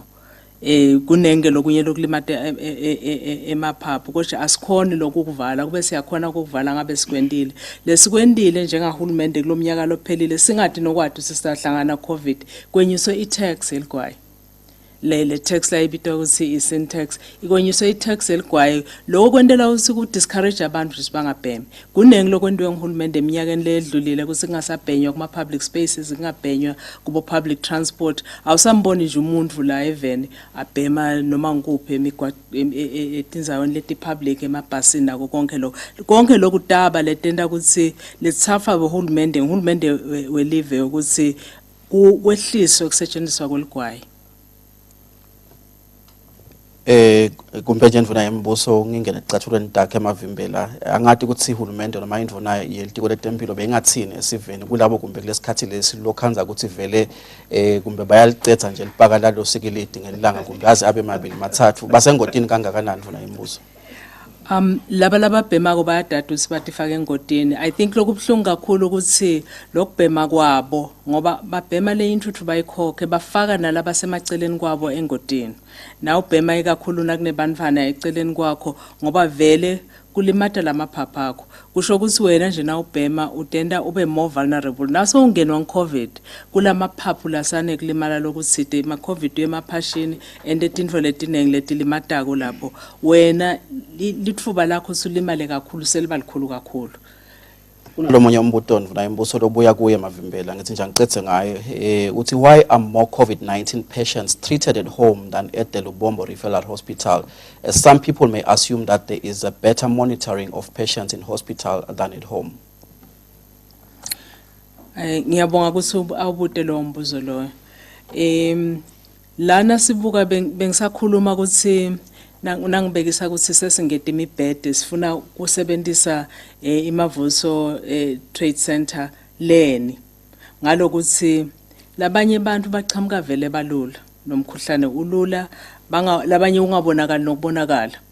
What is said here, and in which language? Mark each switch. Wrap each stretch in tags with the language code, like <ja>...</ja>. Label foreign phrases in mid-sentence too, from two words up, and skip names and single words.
<ss>Kunenge lokunye lokulimata emaphaphu kodwa asikhoni lokukuvala kube siyakhona ukukuvala ngabe sikwendile lesikwendile njengahulumende kulomnyaka lophelile singathi nokwadi sisihlangana COVID kwenyiswe i-tax eligwayi le tax la ibitwa ukuthi i-</ss> <en>sin tax</en> <ss>ikwenyiswe i-tax eligwayi lokho kwendela ukuthi ku discourage abantu ukuthi bangabhemi kunengi lokwendiwe ngihulumende eminyakeni ledlulile ukuthi kungasabhenywa kuma</ss> <en>public spaces</en> <ss>kungabhenywa kubo</ss> <en>public transport</en> <ss>awusamboni nje umuntu la even abhema noma ngikuphi etinzaweni leti public emabhasini nako konke lokhu daba letenda ukuthi letsafa uhulumende welive ukuthi kwehliswe ukusetshenziswa kweligwayi. kumbe nje ndvuna yembuso ngingena ecathulweni dakhe emavimbela angathi ukuthi ihulumende noma indvuna yelitiko letempilo beyingathini esiveni kulabo kumbe kulesikhathi lesi lokhanza ukuthi vele kumbe bayalicetha nje lipaka lalo sikilidi ngelanga kumbe aze abe mabili mathathu basengodini kangakanani ndvuna yembuso. Laba bhema ko bayadada sibatifaka engodini.</ss> <en>I think</en> <ss>lokubhlungu kakhulu ukuthi lokubhema kwabo ngoba babhema le intuthu bayikhokhe bafaka nalaba semaceleni kwabo engodini. Na ubhema ikakhulu nakunebantwana eceleni kwakho ngoba vele kulimata lamaphapha akho. Kusho ukuthi wena nje na ubhema utenda ube</ss> <en>more vulnerable.</en> <ss>Naso ungenwa ngeCovid kulamaphaphu lasane kulimala lokuthi ma COVID yemaphashini ende tintfo letinengi letilimatako lapho wena litfuba lakho sulimale kakhulu seliba likhulu kakhulu. Lo munye umbuto ndvuna imbuso lobuya kuye emavimbela ngithi nje ngicethe ngaye uthi</ss> <en>why are more COVID-19 patients treated at home than at the Lubombo Referral Hospital, as some people may assume that there is a better monitoring of patients in hospital than at home.</en> <ss>Ngiyabonga ukuthi awubute lo mbuzo lo. Lana sibuka bengisakhuluma ukuthi nangibekisa ukuthi sesingede imibhede sifuna ukusebenzisa imavuso trade center leni ngalokuthi labanye abantu bachamuka vele balula nomkhuhlane ulula labanye ungabonakala nokubonakala</ss>